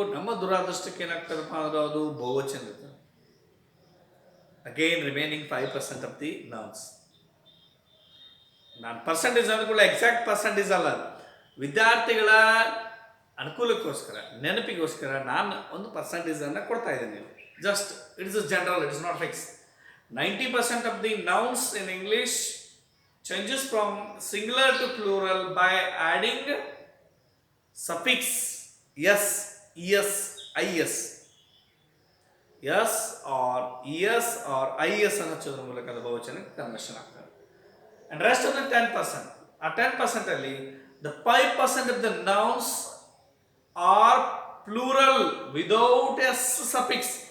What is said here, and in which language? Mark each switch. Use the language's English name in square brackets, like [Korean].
[Kannada] ನಮ್ಮ ದುರಾದೃಷ್ಟಕ್ಕೆ ಏನಾಗ್ತದಪ್ಪ ಅಂದ್ರೆ ಅದು ಬಹುವಚನ ಇರ್ತದೆ. [English] Again remaining 5% of the nouns. [Kannada] ನಾನು ಪರ್ಸೆಂಟೇಜ್ ಅಂದ್ಕೊಳ್ಳಿ, ಎಕ್ಸಾಕ್ಟ್ ಪರ್ಸೆಂಟೇಜ್ ಅಲ್ಲ, ವಿದ್ಯಾರ್ಥಿಗಳ ಅನುಕೂಲಕ್ಕೋಸ್ಕರ ನೆನಪಿಗೋಸ್ಕರ ನಾನು ಒಂದು ಪರ್ಸೆಂಟೇಜನ್ನು ಕೊಡ್ತಾ ಇದ್ದೀನಿ. [English] Just it is general, it is not fix. 90% of the nouns in English changes from singular to plural by adding suffix s, es, is. [Kannada] s or es or is ಅನ್ನು ಹಚ್ಚೋದ್ರ ಮೂಲಕ ಅದು ಬಹುವಚನಕ್ಕೆ conversion ಆಗ್ತದೆ. [English] And rest of the 10%, [Kannada] ಆ 10% ಅಲ್ಲಿ [English] the 5% of the nouns are plural without s suffix.